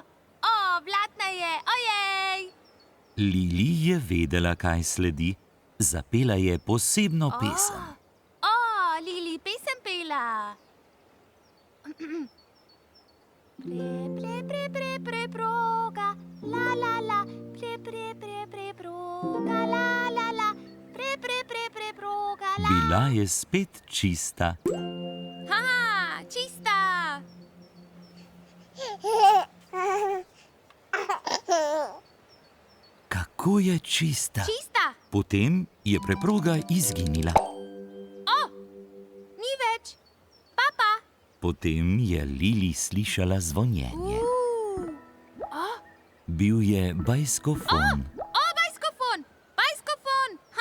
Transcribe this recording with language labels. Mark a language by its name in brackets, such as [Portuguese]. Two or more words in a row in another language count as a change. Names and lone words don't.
[Slovenian] Blatna je, ojej. Lili je vedela, kaj sledi. Zapela je posebno pesem. Lili, pesem pela. Preproga, la la la, preproga, la la la, preproga, la. Bila je spet čista. Čista. Kako je čista. Čista. Potem je preproga izginila. Ni več. Papa. Potem je Lili slišala zvonjenje. Bil je bajskofon. Bajskofon. Bajskofon.